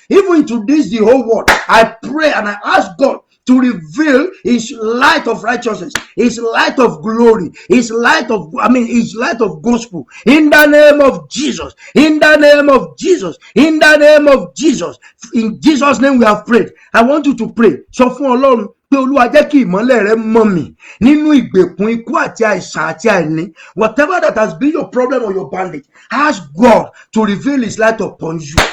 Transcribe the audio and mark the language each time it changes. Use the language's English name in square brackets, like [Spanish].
[English] Even into this, the whole world, I pray and I ask God to reveal his light of righteousness, his light of glory, his light of gospel, in the name of Jesus, in the name of Jesus, in the name of Jesus. In Jesus' name we have prayed. I want you to pray. [Yoruba] So fún Ọlọ́run pé Olúwa jẹ́ kí ìmọ́lẹ̀ rẹ mọ́ mi nínú ìgbèkùn ikú àti àìsàn àti àìní. [English] Whatever that has been your problem or your bandage, ask God to reveal his light upon you.